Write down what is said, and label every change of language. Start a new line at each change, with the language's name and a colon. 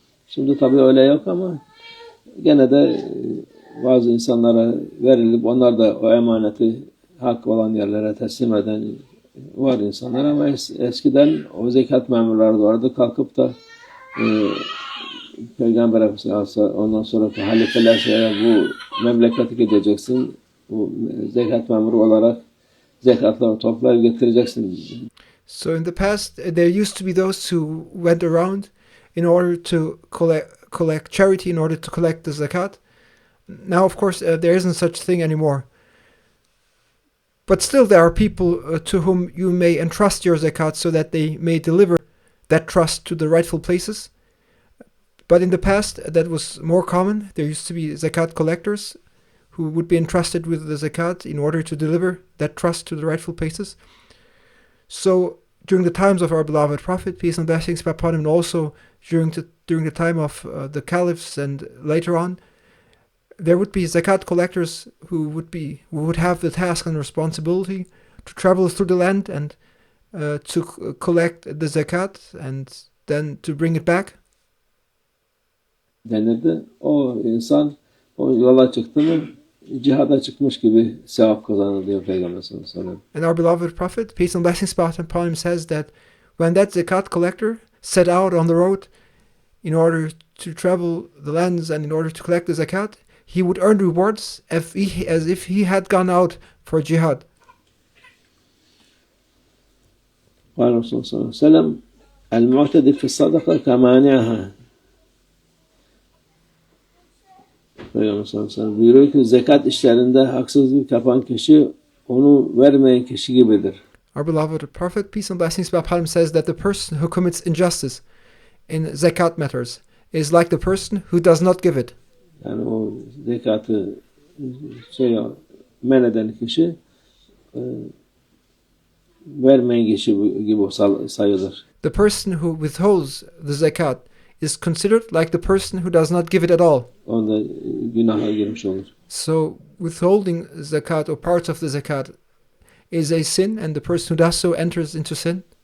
Turkish: Şimdi tabii öyle yok ama gene de bazı insanlara verilip onlar da o emaneti hak olan yerlere teslim eden var insanlar ama eskiden o zekat memurları vardı. Kalkıp da Peygamber Efendimiz ondan sonra halifeler bu memleketi gideceksin. Bu zekat memuru olarak zekatları toplayıp getireceksin.
English: So in the past, there used to be those who went around in order to collect charity, in order to collect the zakat. Now, of course, there isn't such thing anymore. But still, there are people to whom you may entrust your zakat so that they may deliver that trust to the rightful places. But in the past, that was more common. There used to be zakat collectors who would be entrusted with the zakat in order to deliver that trust to the rightful places. So during the times of our beloved Prophet, peace and blessings be upon him, and also during the time of the caliphs and later on, there would be zakat collectors who would have the task and responsibility to travel through the land and to collect the zakat and then to bring it back.
Turkish: Denirdi. O insan o yola çıktı mı cihada çıkmış gibi sevap kazanır diyor Peygamber sallallahu aleyhi ve sellem.
English: And our beloved Prophet, peace and blessings be upon him, says that when that zakat collector set out on the road in order to travel the lands and in order to collect the zakat, he would earn rewards as if he had gone out for jihad.
Arabic: قال الرسول صلى الله عليه وسلم المعتدل في الصدقة كمانعها.
Turkish: Peygamber sallallahu aleyhi ve sellem buyuruyor ki zekat işlerinde haksızlık yapan kişi onu vermeyen kişi gibidir.
English: Our beloved Prophet, peace and blessings be upon him, says that the person who commits injustice in zakat matters is like the person who does not give it.
Turkish: Yani o zekatı men eden kişi vermeyen kişi gibi sayılır.
English: The person who withholds the zakat is considered like the person who does not give it at all.
Turkish: Onda günaha girmiş olur.
English: So withholding zakat or parts of the zakat is a sin, and the person who does so enters into sin.